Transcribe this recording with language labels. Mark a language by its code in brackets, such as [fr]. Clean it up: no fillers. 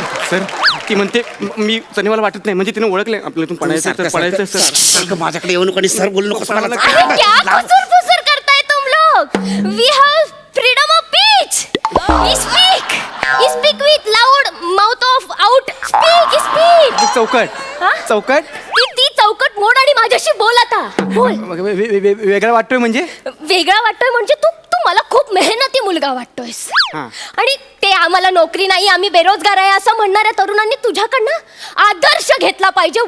[mr] Sir ती म्हणते मी चणेवाला वाटत नाही, म्हणजे तिने ओळखले आपल्यातून पडायचं सर. सारखं माझ्याकडे येऊ नको आणि सर बोलू नकोस मला. अरे क्या खुसुर करताय [hi] तुम लोग? [en] We have freedom of speech. Speak with loud mouth of out. Speak. [mr] चौकट ती चौकट मोड आणि माझ्याशी बोल आता. बोल. वेगळा वाटतोय म्हणजे वेगळा वाटतोय म्हणजे तू मला खूप मेहनती मुलगा वाटतोयस. आणि ते आम्हाला नोकरी नाही, आम्ही बेरोजगार आहे असं म्हणणाऱ्या तरुणांनी तुझ्याकडनं आदर्श घेतला पाहिजे.